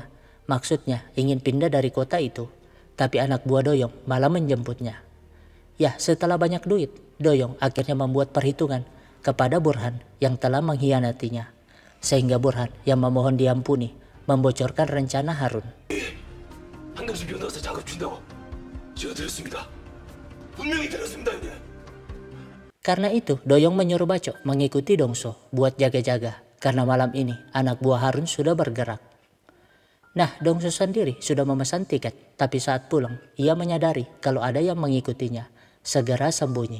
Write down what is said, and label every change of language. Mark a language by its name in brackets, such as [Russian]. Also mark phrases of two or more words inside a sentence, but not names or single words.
[Indonesian] Maksudnya ingin pindah dari kota itu, tapi anak buah Doyong malah menjemputnya. Ya, setelah banyak duit, Doyong akhirnya membuat perhitungan kepada Burhan yang telah mengkhianatinya. Sehingga Burhan yang memohon diampuni membocorkan rencana Harun. [Korean] 한동수 변호사 작업 준다고 제가 들었습니다. 분명히 들었습니다, 형님. [Indonesian] Karena itu, Doyong menyuruh Bacok mengikuti Dongso buat jaga-jaga karena malam ini anak buah Harun sudah bergerak. Nah, Dongso sendiri sudah memesan tiket, tapi saat pulang ia menyadari kalau ada yang mengikutinya, segera sembunyi.